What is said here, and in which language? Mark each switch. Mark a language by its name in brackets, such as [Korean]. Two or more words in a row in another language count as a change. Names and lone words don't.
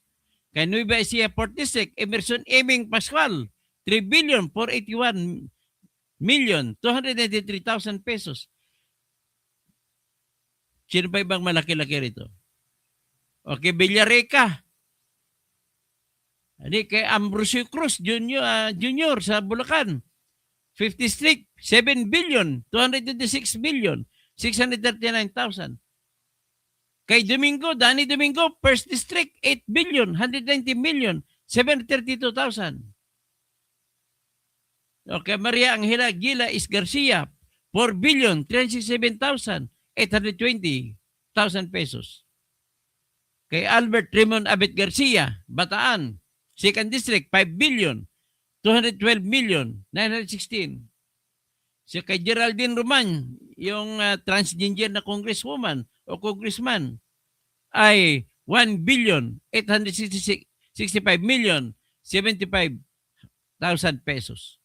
[Filipino] Kay Nueva Ecija 4th District, Emerson Eming Pascual, 3 billion, 481 million, 293,000 pesos. Sino pa ibang malaki-laki rito? Okay, Villareca. Kay Ambrosio Cruz Junior sa Bulacan. 5th District, 7 billion, 226 million, 639,000. Kay Danny Domingo, 1st District, 8 billion, 190 million, 732,000. Okay, Maria Angela Gila Garcia, 4 billion, 367,820,000 pesos. Kay Albert Raymond Abet Garcia, Bataan, 2nd District, 5 billion, 212 million, 916. Si kay Geraldine Roman, yung transgender na congresswoman o congressman, ay 1,865,075,075,000 pesos.